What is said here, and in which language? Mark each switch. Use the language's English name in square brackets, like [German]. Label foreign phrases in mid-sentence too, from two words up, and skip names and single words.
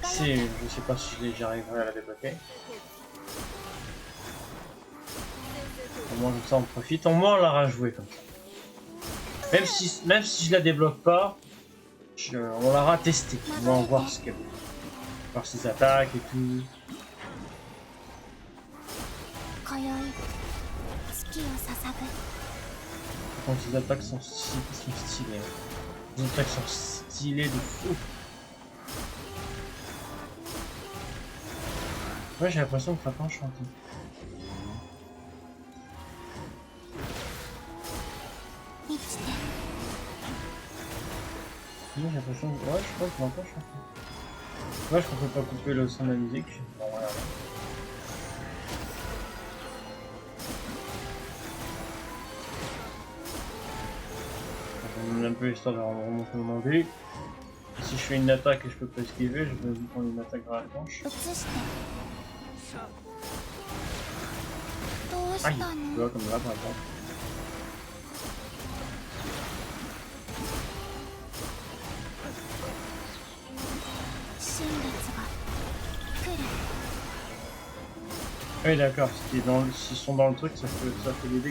[French] Si, je sais pas si j'arriverai à la débloquer. Au moins comme ça on profite, au moins on l'aura joué comme ça. Même si je la débloque pas, on l'aura testé. On va en voir ce qu'elle veut. Voir ses attaques et tout. [Japanese] 今宵月を捧ぐ [French] Quand ses attaques sont stylées. Les attaques sont stylées de fou. Ouais, j'ai l'impression que ça peut chanter. J'ai l'impression que... Ouais, je crois que je m'entends chanter. Ouais, je crois qu'on peut pas couper le son de la musique. Bon, voilà. Je vais un peu histoire de remonter mon dé. Si je fais une attaque et je peux pas esquiver, je peux prendre une attaque dans la planche. [Japanese] 移してどうし [French] Aïe, [Japanese] た [French] tu [Japanese] の [French] vois, comme là par exemple. Oui, d'accord, s'ils sont dans le truc, ça fait des dégâts.